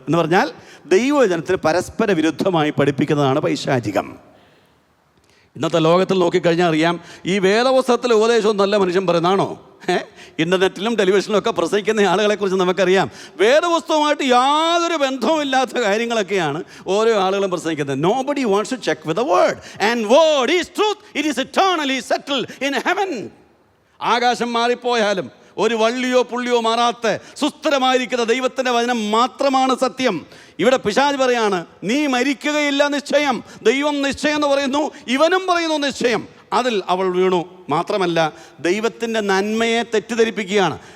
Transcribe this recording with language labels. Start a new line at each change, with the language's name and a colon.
Malayalam: എന്ന് പറഞ്ഞാൽ ദൈവവചനത്തിന് പരസ്പര വിരുദ്ധമായി പഠിപ്പിക്കുന്നതാണ് പൈശാചികം. ഇന്നത്തെ ലോകത്തിൽ നോക്കിക്കഴിഞ്ഞാൽ അറിയാം, ഈ വേദപുസ്തകത്തിലെ ഉപദേശവും നല്ല മനുഷ്യൻ പറയുന്നതാണോ? ഇൻ്റർനെറ്റിലും ടെലിവിഷനിലും ഒക്കെ പ്രസംഗിക്കുന്ന ആളുകളെക്കുറിച്ച് നമുക്കറിയാം. വേദപുസ്തകവുമായിട്ട് യാതൊരു ബന്ധവുമില്ലാത്ത കാര്യങ്ങളൊക്കെയാണ് ഓരോ ആളുകളും പ്രസംഗിക്കുന്നത്.
English: Nobody wants to check with the word, and word is truth, it is eternally settled in heaven.
Malayalam: ആകാശം മാറിപ്പോയാലും ഒരു വള്ളിയോ പുള്ളിയോ മാറാത്ത സുസ്ഥിരമായിരിക്കുന്ന ദൈവത്തിൻ്റെ വചനം മാത്രമാണ് സത്യം. ഇവിടെ പിശാച് പറയാണ് നീ മരിക്കുകയില്ല നിശ്ചയം. ദൈവം നിശ്ചയം എന്ന് പറയുന്നു, ഇവനും പറയുന്നു നിശ്ചയം. അതിൽ അവൾ വീണു. മാത്രമല്ല ദൈവത്തിൻ്റെ നന്മയെ തെറ്റിദ്ധരിപ്പിക്കുകയാണ്.